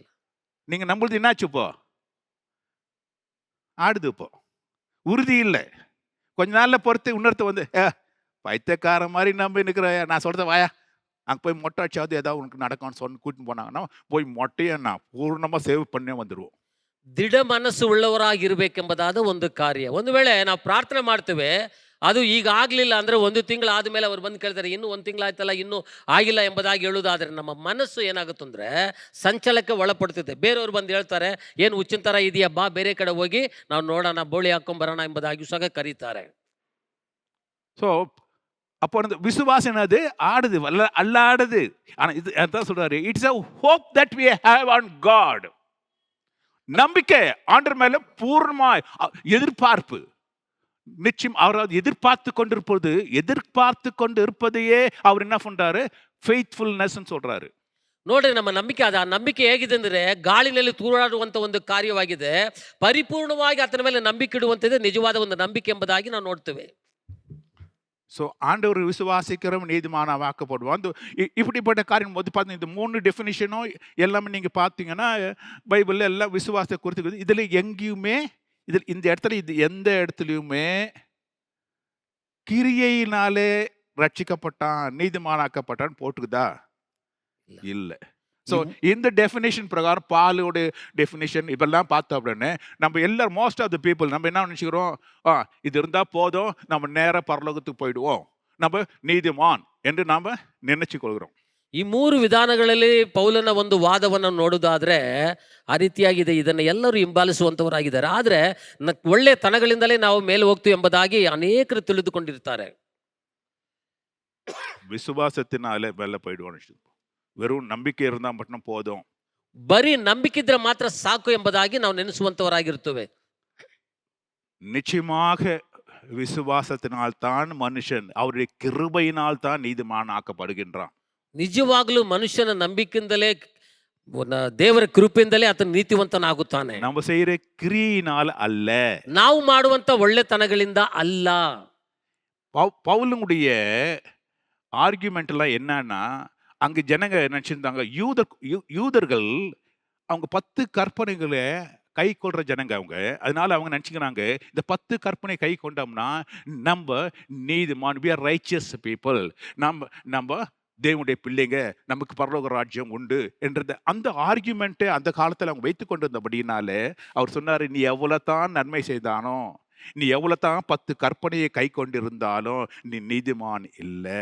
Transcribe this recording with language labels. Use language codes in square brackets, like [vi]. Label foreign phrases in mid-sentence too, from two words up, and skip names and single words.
[ta] நீங்க நம்புறது என்ன ஆச்சுப்போ? ஆடுது. இப்போ உறுதி இல்லை. கொஞ்ச நாள்ல பொறுத்து இன்னொருத்த வந்து பைத்தியக்கார மாதிரி நம்பி நிற்கிற, நான் சொல்றத வாயா அங்கே போய் மொட்டை அடிச்சாவது ஏதாவது உனக்கு நடக்கும்னு சொன்னு கூட்டின்னு போனாங்கன்னா போய் மொட்டையை நான் பூர்ணமாக சேவ் பண்ணே வந்துடுவோம். [kn] ದೃಢ ಮನಸ್ಸು ಉಳ್ಳವರಾಗಿರ್ಬೇಕೆಂಬುದಾದ ಒಂದು ಕಾರ್ಯ. ಒಂದು ವೇಳೆ ನಾವು ಪ್ರಾರ್ಥನೆ ಮಾಡ್ತೇವೆ, ಅದು ಈಗ ಆಗಲಿಲ್ಲ ಅಂದರೆ 1 ತಿಂಗಳು ಆದಮೇಲೆ ಅವ್ರು ಬಂದು ಕೇಳ್ತಾರೆ, ಇನ್ನೂ 1 ತಿಂಗಳಾಯ್ತಲ್ಲ ಇನ್ನೂ ಆಗಿಲ್ಲ ಎಂಬುದಾಗಿ ಹೇಳುವುದಾದರೆ ನಮ್ಮ ಮನಸ್ಸು ಏನಾಗುತ್ತಂದ್ರೆ ಸಂಚಲಕ್ಕೆ ಒಳಪಡ್ತಿದೆ. ಬೇರೆಯವರು ಬಂದು ಹೇಳ್ತಾರೆ, ಏನು ಹುಚ್ಚಿನ ಥರ ಇದೆಯಾ, ಬಾ ಬೇರೆ ಕಡೆ ಹೋಗಿ ನಾವು ನೋಡೋಣ, ಬೋಳಿ ಹಾಕೊಂಬರೋಣ ಎಂಬುದಾಗಿ ಸಹ ಕರೀತಾರೆ. [ta] ஸோ அப்போ அந்த விசுவாசம் என்னது? ஆடுது, அல்லாடுது. ஆனால் இது அதான் சொல்றாரு, [en] It's a hope that we have on God. [ta] நம்பிக்கை ஆண்டவர் மேல பூர்ணமாய் எதிர்பார்ப்பு. நிச்சயம் அவர் எதிர்பார்த்து கொண்டு இருப்பதையே அவர் என்ன பண்றாரு? ஃபெய்த்ஃபுல்னஸ் சொல்றாரு. [kn] ನೋಡ್ರಿ, ನಮ್ಮ ನಂಬಿಕೆ ಆ ನಂಬಿಕೆ ಹೇಗಿದೆ ಅಂದ್ರೆ ಗಾಳಿನಲ್ಲಿ ತೂರಾಡುವಂತ ಒಂದು ಕಾರ್ಯವಾಗಿದೆ. ಪರಿಪೂರ್ಣವಾಗಿ ಆತನ ಮೇಲೆ ನಂಬಿಕೆ ಇಡುವಂತದ್ದು ನಿಜವಾದ ಒಂದು ನಂಬಿಕೆ ಎಂಬುದಾಗಿ ನಾವು ನೋಡ್ತೇವೆ. [ta] ஸோ ஆண்டவர் விசுவாசிக்கிறவன் நீதிமானாவாக்கப்படுவான். அந்த இப்படிப்பட்ட காரியம் வந்து பார்த்தீங்கன்னா இந்த 3 டெஃபினிஷனும் எல்லாமே நீங்கள் பார்த்தீங்கன்னா பைபிளில் எல்லாம் விசுவாசத்தை குறித்து இதில் எங்கேயுமே இந்த இடத்துல எந்த இடத்துலையுமே கிரியையினாலே ரட்சிக்கப்பட்டான் நீதிமானாக்கப்பட்டான்னு போட்டுக்குதா? இல்லை. ஸோ இந்த டெஃபினேஷன் பிரகாரம் பாலோட டெஃபினேஷன் இப்பெல்லாம் பார்த்தோம் அப்படின்னு நம்ம எல்லாரும் [en] most of the people [ta] நம்ம என்ன நினச்சிக்கிறோம்? இது இருந்தால் போதும், நம்ம நேராக பரலோகத்துக்கு போயிடுவோம், நம்ம நீதிமான் என்று நாம் நினைச்சு கொள்கிறோம். [kn] ಈ 3 ವಿಧಾನಗಳಲ್ಲಿ ಪೌಲನ ಒಂದು ವಾದವನ್ನು ನೋಡುವುದಾದ್ರೆ ಆ ರೀತಿಯಾಗಿದೆ. ಇದನ್ನು ಎಲ್ಲರೂ ಹಿಂಬಾಲಿಸುವಂತವರಾಗಿದ್ದಾರೆ. ಆದರೆ ಒಳ್ಳೆಯ ತನಗಳಿಂದಲೇ ನಾವು ಮೇಲೆ ಹೋಗ್ತೀವಿ ಎಂಬುದಾಗಿ ಅನೇಕರು ತಿಳಿದುಕೊಂಡಿರ್ತಾರೆ. [ta] விசுவாசத்தினாலே மேலே போயிடுவோம். வெறும் நம்பிக்கை இருந்தால் மட்டும் போதும், [kn] ಬರೀ ನಂಬಿಕಿದ್ರೆ ಮಾತ್ರ ಸಾಕು ಎಂಬುದಾಗಿ ನಾವು ನೆನೆಸುವಂತವರಾಗಿರ್ತೇವೆ. [ta] நிச்சயமாக விசுவாசத்தினால் தான் மனுஷன் அவருடைய கிருபையினால் தான் நீதிமான் ஆக்கப்படுகின்றான். [kn] ನಿಜವಾಗ್ಲೂ ಮನುಷ್ಯನ ನಂಬಿಕೆಯಿಂದಲೇ ದೇವರ ಕೃಪೆಯಿಂದಲೇ ಆತನ ನೀತಿವಂತನಾಗುತ್ತಾನೆ. [ta] நம்ம செய்யற கிரியினால் அல்ல, [kn] ನಾವು ಮಾಡುವಂತ ಒಳ್ಳೆತನಗಳಿಂದ ಅಲ್ಲ. [ta] பவுலுடைய ஆர்குமெண்ட் எல்லாம் என்னன்னா, அங்க ஜனங்க நினைச்சிருந்தாங்க யூதர்கள் அவங்க 10 கற்பனைகளை கை கொள்ற ஜனங்க அவங்க. அதனால அவங்க நினைச்சுக்கிறாங்க இந்த 10 கற்பனை கை கொண்டோம்னா நம்ம நீதிமான், [en] we are righteous people, [ta] நம்ம தேவனுடைய பிள்ளைங்க, நமக்கு பரலோக ராஜ்யம் உண்டு என்றது அந்த ஆர்குமெண்ட்டை அந்த காலத்தில் அவங்க வைத்து கொண்டு வந்தபடினாலே அவர் சொன்னார், நீ எவ்வளோ தான் நன்மை செய்தானோ, நீ எவ்வளோ தான் 10 கற்பனையை கை கொண்டிருந்தாலும் நீ நீதிமான் இல்லை.